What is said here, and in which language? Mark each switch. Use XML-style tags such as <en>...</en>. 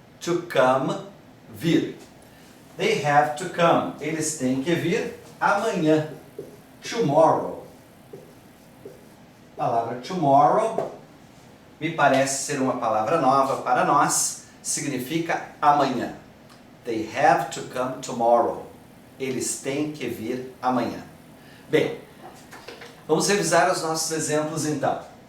<en>To come, vir. They have to come.</en> <pt>Eles têm que vir amanhã. Tomorrow. A palavra tomorrow me parece ser uma palavra nova para nós, significa amanhã.</pt> <en>They have to come tomorrow.</en> <pt>Eles têm que vir amanhã. Bem, vamos revisar os nossos exemplos então.</pt>